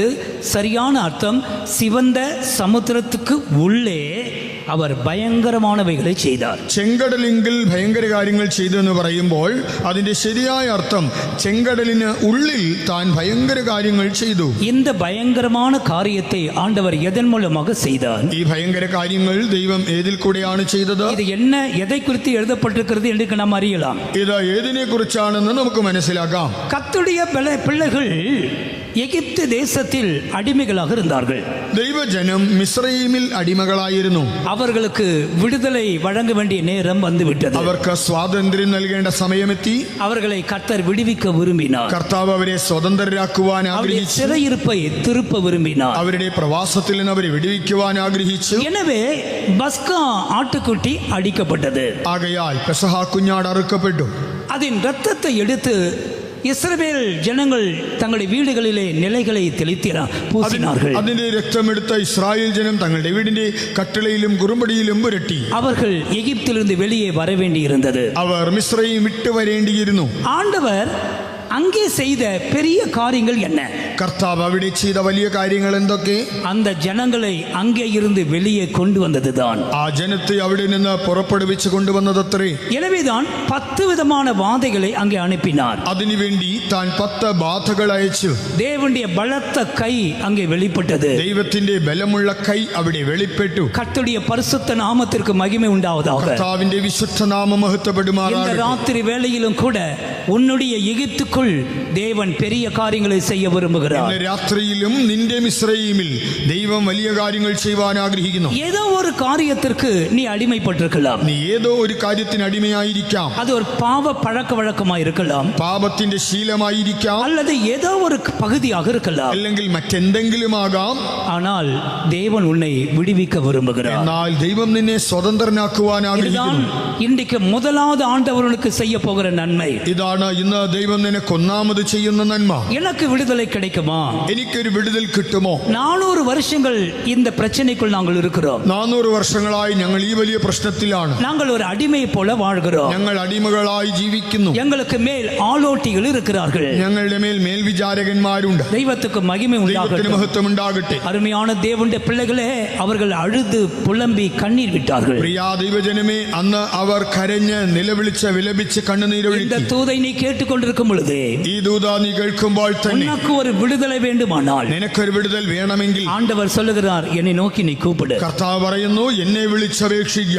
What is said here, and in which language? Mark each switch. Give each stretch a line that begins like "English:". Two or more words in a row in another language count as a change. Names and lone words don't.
Tamil: சரியான அர்த்தம் சிவந்த சமுத்திரத்துக்கு உள்ளே அவர் பயங்கரமானவைகளை செய்தார்.
Malayalam: ചെങ്കടലിങ്കിൽ ഭയങ്കര കാര്യങ്ങൾ ചെയ്തു എന്ന് പറയുമ്പോൾ അതിന്റെ ശരിയായ അർത്ഥം ചെങ്കടലിന് ഉള്ളിൽ താൻ ഭയങ്കര കാര്യങ്ങൾ ചെയ്തു.
Tamil: இந்த பயங்கரமான காரியத்தை ஆண்டவர் எதன் மூலமாக செய்தார்?
Malayalam: ഈ ഭയങ്കര കാര്യങ്ങൾ ദൈവം ഏതിൽ കൂടെയാണ് ചെയ്തത്?
Tamil: இது என்ன, எதை குறித்து எழுதப்பட்டிருக்கிறது என்று நாம் அறியலாம்.
Malayalam: ഇത് ഏതിനെ കുറിച്ചാണെന്ന് നമുക്ക് മനസ്സിലാക്കാം.
Tamil: கர்த்தருடைய பிள்ளைகள் எகிப்து தேசத்தில் அடிமைகளாக இருந்தார்கள்.
Malayalam: ദൈവജനം മിസ്രയീമിൽ അടിമകളായിരുന്നു.
Tamil: அவர்களுக்கு விடுதலை வழங்க வேண்டிய நேரம் வந்துவிட்டது.
Malayalam: അവർക്ക് സ്വാതന്ത്ര്യം നൽകേണ്ട സമയമെത്തി.
Tamil: அவர்களை கர்த்தர் விடுவிக்க விரும்பினார்.
Malayalam: കർത്താവ് അവരെ സ്വതന്ത്രരാക്കുവാൻ
Tamil: அவருடைய
Malayalam: ആഗ്രഹിച്ചു.
Tamil: சிறையிருப்பை திருப்ப விரும்பினார்.
Malayalam: അവരുടെ പ്രവാസത്തിൽ നിന്ന് അവരെ വിടുവിക്കുവാൻ ആഗ്രഹിച്ചു.
Tamil: எனவே பஸ்கா ஆட்டுக்குட்டி அடிக்கப்பட்டது.
Malayalam: ആകയാൽ പെസഹ കുഞ്ഞാട് അറുക്കപ്പെട്ടു.
Tamil: அதன் இரத்தத்தை எடுத்து இஸ்ரவேல் ஜனங்கள் தங்களுடைய வீடுகளிலே நிலைகளை பூசினார்கள்.
Malayalam: അതിന്റെ രക്തമെടുത്ത ഇസ്രായേൽ ജനം തങ്ങളുടെ വീടിന്റെ കട്ടിളയിലും കുറുമ്പടിയിലും പുരട്ടി.
Tamil: அவர்கள் எகிப்திலிருந்து வெளியே வர வேண்டியிருந்தது.
Malayalam: അവർ മിസ്രയീം വിട്ടു വരേണ്ടിയിരുന്നു.
Tamil: ஆண்டவர் அங்கே செய்த பெரிய காரியங்கள் என்ன?
Malayalam: കർത്താവ് അവിടെ ചെയ്ത വലിയ കാര്യങ്ങൾ എന്തൊക്കെ?
Tamil: அந்த ஜனங்களை அங்கே இருந்து வெளியே கொண்டு வந்ததுதான்.
Malayalam: ആ ജനത്തെ അവിടെ നിന്ന് പുറപ്പെടുവിച്ചു കൊണ്ടുവന്നതത്രേ.
Tamil: எனவேதான் 10 விதமான வாதைகளை அங்கே அனுப்பினார்.
Malayalam: അതിനുവേണ്ടി താൻ 10 ബാധകൾ അയച്ചു.
Tamil: தேவனுடைய பலத்த கை அங்கே வெளிப்பட்டது.
Malayalam: ദൈവത്തിന്റെ ബലമുള്ള കൈ അവിടെ വെളിപ്പെട്ടു.
Tamil: கர்த்தருடைய பரிசுத்த நாமத்திற்கு மகிமை உண்டாவதாக.
Malayalam: കർത്താവിന്റെ വിശുദ്ധ നാമം
Tamil: இந்த
Malayalam: മഹത്വപ്പെടുമാറാകട്ടെ.
Tamil: ராத்திரி வேளையிலும் கூட உன்னுடைய எகிப்துக்குள் தேவன் பெரிய காரியங்களை செய்ய விரும்புகிறார்.
Malayalam: ഇന്ന് രാത്രിയിലും നിന്റെ മിസ്രയീമിൽ ദൈവം വലിയ കാര്യങ്ങൾ ചെയ്യുവാൻ ആഗ്രഹിക്കുന്നു.
Tamil: ஏதோ ஒரு காரியத்திற்கு நீ அடிமைப்பட்டிருக்கலாம்.
Malayalam: നീ ഏതോ ഒരു കാര്യത്തിന് അടിമയായിരിക്കാം.
Tamil: அது ஒரு பாவ பழக்க வழக்கமாக இருக்கலாம்.
Malayalam: പാപത്തിന്റെ ശീലമായിരിക്കാം.
Tamil: அல்லது ஏதோ ஒரு பகுதியாக இருக்கலாம்.
Malayalam: അല്ലെങ്കിൽ മറ്റെന്തെങ്കിലും ആകാം.
Tamil: ஆனால் தேவன் உன்னை விடுவிக்க விரும்புகிறார்.
Malayalam: എന്നാൽ ദൈവം നിന്നെ സ്വതന്ത്രനാക്കുവാൻ
Tamil: இதுதான்
Malayalam: ആഗ്രഹിക്കുന്നു.
Tamil: இன்றைக்கு முதலாவது ஆண்டவருக்கு செய்ய போகிற நன்மை.
Malayalam: ഇതാണ് ഇന്ന് ദൈവം നിനക്ക് ഒന്നാമത് ചെയ്യുന്ന നന്മ.
Tamil: எனக்கு விடுதலை கிடைக்குமா?
Malayalam: എനിക്കൊരു വിടുതൽ കിട്ടുമോ?
Tamil: 400 வருஷங்கள் இந்த பிரச்சனைக்குள் நாங்கள் இருக்கிறோம்.
Malayalam: 400 വർഷങ്ങളായി ഞങ്ങൾ ഈ വലിയ പ്രശ്നത്തിലാണ്.
Tamil: நாங்கள் ஒரு அடிமை போல வாழ்கிறோம்.
Malayalam: ഞങ്ങൾ അടിമകളായി ജീവിക്കുന്നു.
Tamil: எங்களுக்கு மேல் ஆளோட்டிகள் இருக்கிறார்கள்.
Malayalam: ഞങ്ങളുടെ മേൽ മേൽവിചാരകന്മാരുണ്ട്.
Tamil: தெய்வத்துக்கு மகிமை
Malayalam: ദൈവത്തിന്
Tamil: உண்டாகட்டும்.
Malayalam: മഹത്വം ഉണ്ടാകട്ടെ.
Tamil: அருமையான தேவனுடைய பிள்ளைகளே, அவர்கள் அழுது புலம்பி கண்ணீர் விட்டார்கள்.
Malayalam: പ്രിയ ദൈവജനമേ, അന്ന് അവർ കരഞ്ഞ് നിലവിളിച്ച് വിലപിച്ച്
Tamil: இந்த
Malayalam: കണ്ണുനീരൊഴുക്കി.
Tamil: தூதை நீ கேட்டுக்கொண்டிருக்கும் பொழுது
Malayalam: ഈ ദൂത നീ കേൾക്കുമ്പോൾ തന്നെ
Tamil: உனக்கு ஒரு விடுதலை வேண்டுமானால்
Malayalam: നിനക്കൊരു വിടുതൽ വേണമെങ്കിൽ
Tamil: ஆண்டவர் சொல்லுகிறார், என்னை நோக்கி நீ கூப்பிடு.
Malayalam: കർത്താവ് പറയുന്നു, എന്നെ വിളിച്ചപേക്ഷിക്കുക.